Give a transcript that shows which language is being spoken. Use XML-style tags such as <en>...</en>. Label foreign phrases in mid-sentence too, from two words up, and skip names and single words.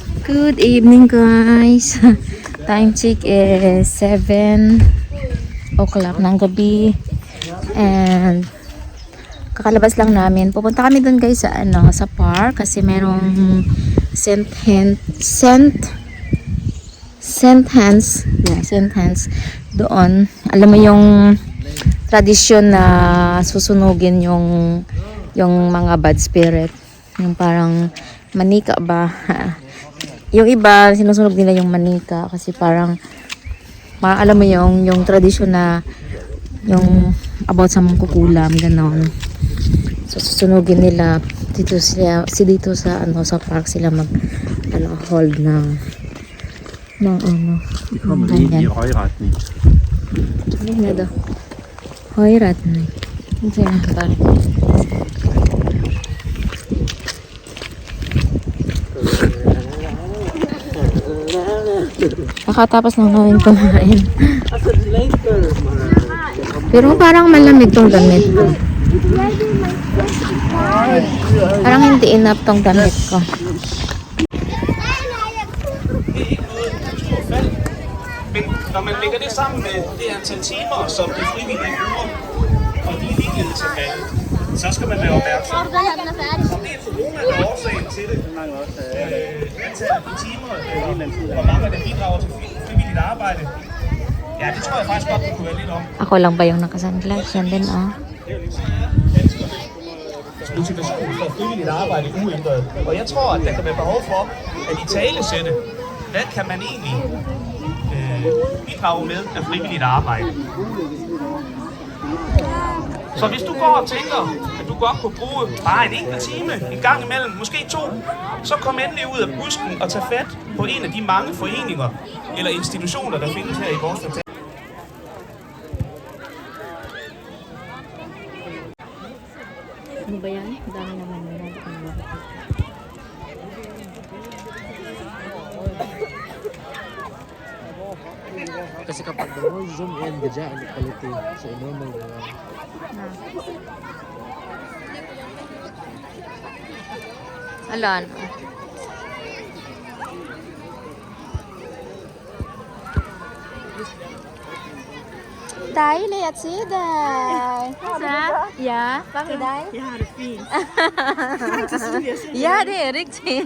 <en>Good evening guys. Time check is 7 o'clock</en> <tl>ng gabi. And kakalabas lang namin. Pupunta kami dun guys sa sa park kasi merong Saint Hands doon. Alam mo yung tradisyon na susunugin yung mga</tl> <en>bad spirit.</en> <tl>Yung parang manika ba? Yung iba, sinusunog nila yung manika kasi parang alam mo yung tradisyon na yung about sa mangkukulam, ganon. So susunugin nila dito sa sa park sila mag hold ng</tl> <da>Vi kommer ind i højretning.</da> <tl>Ano na daw? Højretning. Ano siya nakatari? Nakatapos lang namin kumain. Pero parang malamig tong damit ko. Parang hindi enough tong damit ko.</tl> <da>Men når man lægger det sammen med det antal timer, som de frivillige bruger, og de er ligeglade til faldet, så skal man være opmærksom. Om det er corona, der er årsagen til det, antallet af timer, hvor mange af dem bidrager til frivilligt arbejde, ja, det tror jeg faktisk godt, det kunne være lidt om.</da> <tl>Ako lang ba yung nakasunglass? Yan din,</tl> <da>Motivation for frivilligt arbejde uændret. Og jeg tror, at der kan være behov for at i talesætte, hvad kan man egentlig bidrage med af frivilligt arbejde. Så hvis du går og tænker, at du godt kunne bruge bare en enkelt time, en gang imellem, måske 2, så kom endelig ud af busken og tag fat på en af de mange foreninger eller institutioner, der findes her i vores kvartal.</da> <tl>Ano ba yan? Dami naman yun. Kasi kapag mo</tl> <en>zoom in</en> <tl>gadya ang quality sa normal lang. Alan.</tl> <da>Dejligt at se dig. Ja, hvad med dig? Jeg har det fint. Ja, det er rigtigt.</da>